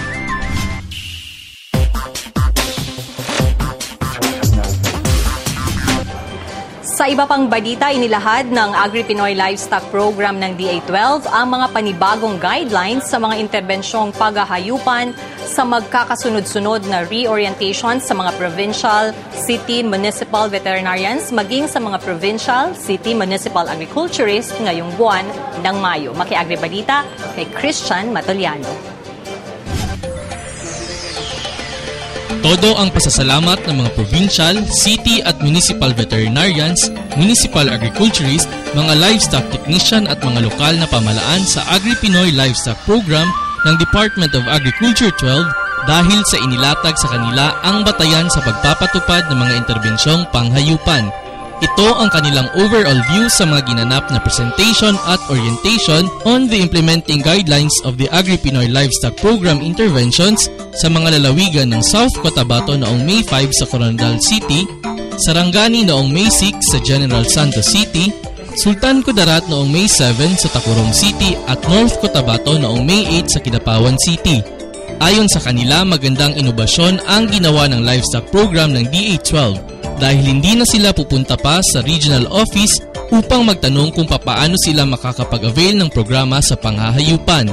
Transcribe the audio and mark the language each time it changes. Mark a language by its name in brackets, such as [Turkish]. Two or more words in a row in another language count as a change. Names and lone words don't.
[Filipino] Sa iba pang balita, inilahad ng Agri-Pinoy Livestock Program ng DA12 ang mga panibagong guidelines sa mga interbensyong paghahayupan sa magkakasunod-sunod na reorientation sa mga [English] provincial, city, municipal veterinarians [Filipino] maging sa mga [English] provincial, city, municipal agriculturists [Filipino] ngayong buwan ng Mayo. Maki-agribalita kay Christian Matoliano. Todo ang pasasalamat ng mga [English] provincial, city [Filipino] at [English] municipal veterinarians, municipal agriculturists, [Filipino] mga [English] livestock technician [Filipino] at mga lokal na pamahalaan sa Agri-Pinoy Livestock Program ng Department of Agriculture 12 dahil sa inilatag sa kanila ang batayan sa pagpapatupad ng mga interbensyong panghayupan. Ito ang kanilang [English] overall view [Filipino] sa mga ginanap na presentation at [English] orientation on the implementing guidelines of the Agri-Pinoy Livestock Program interventions [Filipino] sa mga lalawigan ng South Cotabato noong May 5 sa Coronadal City, Sarangani noong May 6 sa General Santos City, Sultan Kudarat noong May 7 sa Tacurong City at North Cotabato noong May 8 sa Kidapawan City. Ayon sa kanila, magandang inobasyon ang ginawa ng [English] livestock program [Filipino] ng DA12 dahil hindi na sila pupunta pa sa [English] regional office [Filipino] upang magtanong kung papaano sila makakapag-avail ng programa sa panghahayupan.